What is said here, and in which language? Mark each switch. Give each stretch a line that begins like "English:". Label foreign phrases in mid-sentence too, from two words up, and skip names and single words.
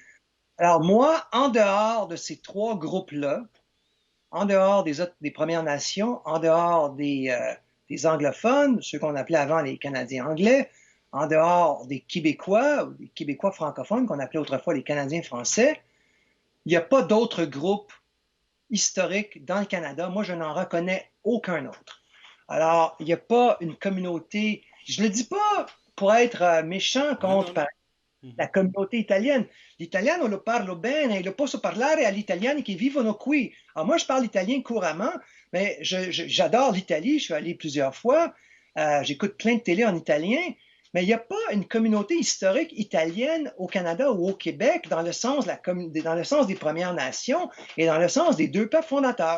French: Alors, moi, en dehors de ces trois groupes-là, en dehors des Premières Nations, en dehors des anglophones, ceux qu'on appelait avant les Canadiens anglais, en dehors des Québécois ou des Québécois francophones qu'on appelait autrefois les Canadiens français, il n'y a pas d'autres groupes historiques dans le Canada. Moi, je n'en reconnais aucun autre. Alors, il n'y a pas une communauté, je ne le dis pas pour être méchant Non, contre, non, par non. Mhm. la communauté italienne.
Italian: L'italiano lo parlo bene, lo posso parlare agli italiani che vivono qui.
French: Alors moi, je parle italien couramment, mais j'adore l'Italie, je suis allé plusieurs fois, j'écoute plein de télé en italien, mais il n'y a pas une communauté historique italienne au Canada ou au Québec dans le sens, dans le sens des Premières Nations et dans le sens des deux peuples fondateurs.